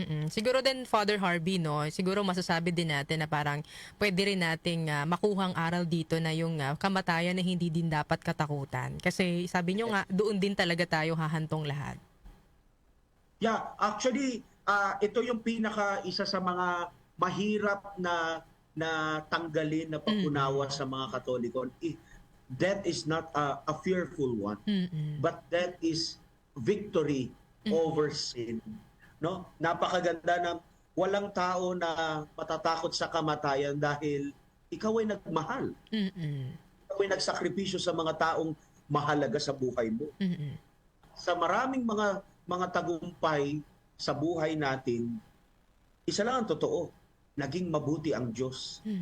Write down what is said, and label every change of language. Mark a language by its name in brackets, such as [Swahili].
[Filipino] Siguro din, Father Harvey, no, siguro masasabi din natin na parang pwede rin nating makuhang aral dito na yung kamatayan na hindi din dapat katakutan. Kasi sabi nyo nga, doon din talaga tayo hahantong lahat. Yeah, actually, ito yung isa sa mga mahirap na tanggalin na pag-unawa sa mga Katoliko. [English] Death is not a fearful one, but death is victory over sin. [Filipino] No? Napakaganda na walang tao na matatakot sa kamatayan dahil ikaw ay nagmahal. Ikaw ay nagsakripisyo sa mga taong mahalaga sa buhay mo. Sa maraming mga tagumpay sa buhay natin, isa lang ang totoo, naging mabuti ang Diyos.